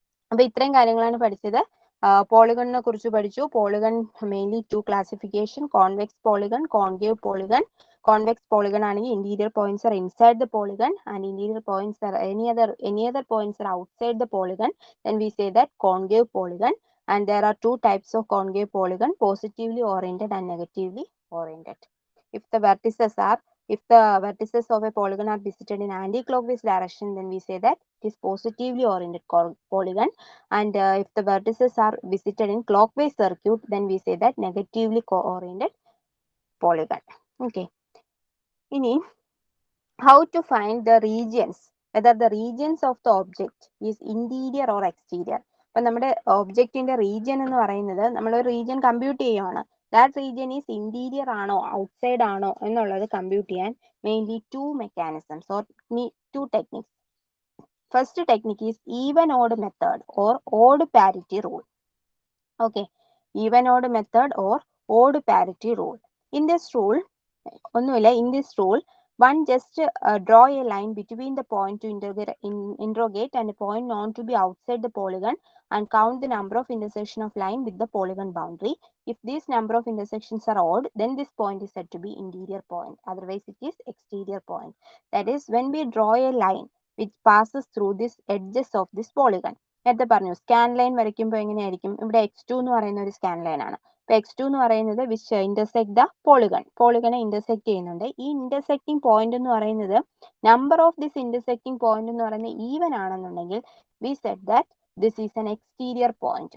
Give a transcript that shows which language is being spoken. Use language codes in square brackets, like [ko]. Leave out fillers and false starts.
[ml] അപ്പൊ ഇത്രയും കാര്യങ്ങളാണ് പഠിച്ചത്. പോളിഗണിനെ കുറിച്ച് പഠിച്ചു. [en] Polygon mainly two classification, convex polygon, concave polygon. Convex polygon ആണെങ്കിൽ interior points are inside the polygon and interior points are any other points are outside the polygon. Then we say that concave polygon. And there are two types of concave polygon, positively oriented and negatively oriented. If the vertices are If the vertices of a polygon are visited in anti-clockwise direction, then we say that it is positively oriented polygon. And if the vertices are visited in clockwise circuit, then we say that negatively oriented polygon. Okay. Ini, how to find the regions, whether the regions of the object is interior or exterior. [ml] അപ്പം നമ്മുടെ ഒബ്ജക്റ്റിന്റെ region എന്ന് പറയുന്നത് നമ്മളൊരു region compute ചെയ്യുവാണ്. [en] That region is interior ആണോ outside ആണോ എന്നുള്ളത് കമ്പ്യൂട്ട് ചെയ്യാൻ mainly 2 mechanisms or 2 techniques. First technique is even odd method or odd parity rule. Okay, even odd method or odd parity rule. In this rule [ml] ഒന്നുമില്ല, [en] In this rule one just draw a line between the point to interrogate and a point known to be outside the polygon and count the number of intersection of line with the polygon boundary. If this number of intersections are odd, then this point is said to be interior point. Otherwise, it is exterior point. That is, when we draw a line which passes through these edges of this polygon. [ml] നേരത്തെ പറഞ്ഞു scan line വരയ്ക്കുമ്പോൾ എങ്ങനെയായിരിക്കും, ഇവിടെ x2 എന്ന് പറയുന്ന ഒരു scan line ആണ്. x2 എന്ന് പറയുന്നത് വിച്ച് ഇന്റർസെക്ട് ദ പോളിഗണെ ഇന്റർസെക്ട് ചെയ്യുന്നുണ്ട്. ഈ ഇന്റർസെക്ടിങ് പോയിന്റ് എന്ന് പറയുന്നത് number of this intersecting point എന്ന് പറയുന്നത് ഈവൻ ആണെന്നുണ്ടെങ്കിൽ [en] We said that this is an exterior point.